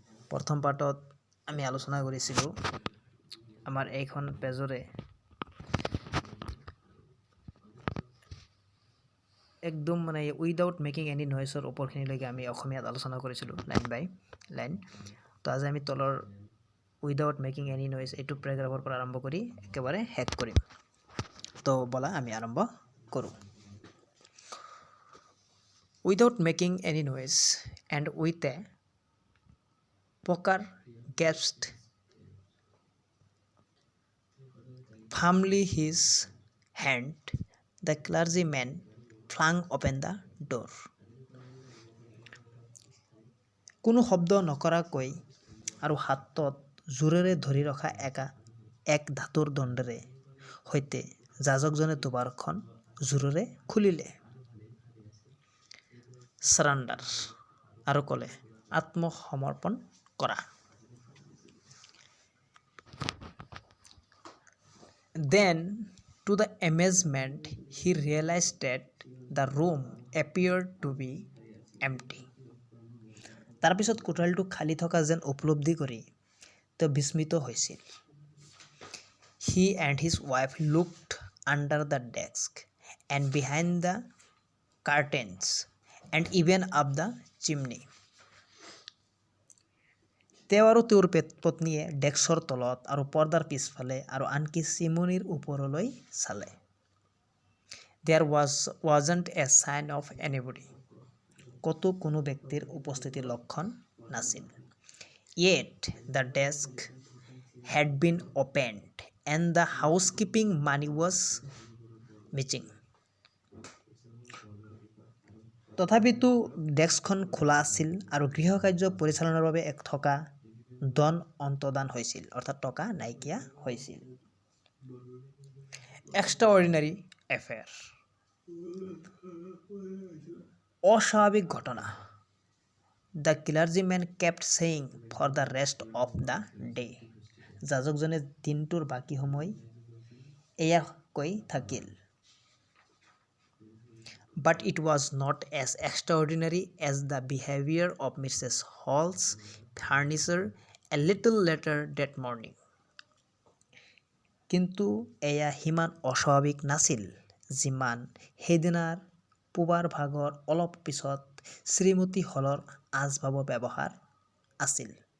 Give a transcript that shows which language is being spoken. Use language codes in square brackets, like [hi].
[as] প্ৰথম পাৰ্টত আমি আলোচনা কৰিছিলোঁ আমাৰ এইখন পেজৰে একদম [en] without making any নয়েজৰ [as] ওপৰখিনিলৈকে আমি অসমীয়াত আলোচনা কৰিছিলোঁ লাইন বাই লাইন। তো আজি আমি তলৰ [en] without making any noise [as] এইটো পেৰাগ্ৰাফৰ পৰা আৰম্ভ কৰি একেবাৰে শেষ কৰিম। তো বলা আমি আৰম্ভ কৰোঁ। [en] Without making any noise and with a poker gasped firmly his hand, the clergyman flung open the door. [as] কোনো শব্দ নকৰাকৈ আৰু হাতত জোৰেৰে ধৰি ৰখা এক ধাতুৰ দণ্ডেৰে সৈতে যাজকজনে দুৱাৰখন জোৰেৰে খুলিলে। সাৰাণ্ডাৰ আৰু ক'লে আত্মসমৰ্পণ কৰা। [en] Then, to the amazement, he realized that the room appeared to be empty. [as] তাৰপিছত কোঠালিটো খালী থকা যেন উপলব্ধি কৰি তেওঁ বিস্মিত হৈছিল। [en] He and his wife looked under the desk and behind the curtains and even up the chimney. [as] তেওঁ আৰু তেওঁৰ পত্নীয়ে ডেস্কৰ তলত আৰু পৰ্দাৰ পিছফালে আৰু আনকি চিমনিৰ ওপৰলৈ চালে। [en] There wasn't a sign of anybody. [as] ক'তো কোনো ব্যক্তিৰ উপস্থিতিৰ লক্ষণ নাছিল। [en] Yet the desk had been opened and the housekeeping money was missing. [as] তথাপিতো ডেস্কখন খোলা আছিল আৰু গৃহকাৰ্য পৰিচালনাৰ বাবে থকা ধন অন্তদান হৈছিল, অৰ্থাৎ টকা নাইকিয়া হৈছিল। [en] extraordinary affair, [as] অস্বাভাৱিক ঘটনা। [en] The clergymen kept saying for the rest of the day. [as] যাজকজনে দিনটোৰ বাকী সময় এয়া কৈ থাকিল। [en] But it was not as extraordinary as the behavior of Mrs. Hall's furniture a little later that morning. [as] কিন্তু এয়া সিমান অস্বাভাৱিক নাছিল যিমান সেইদিনাৰ পুৱাৰ ভাগৰ অলপ পিছত শ্ৰীমতী হলৰ আচবাবৰ ব্যৱহাৰ আছিল।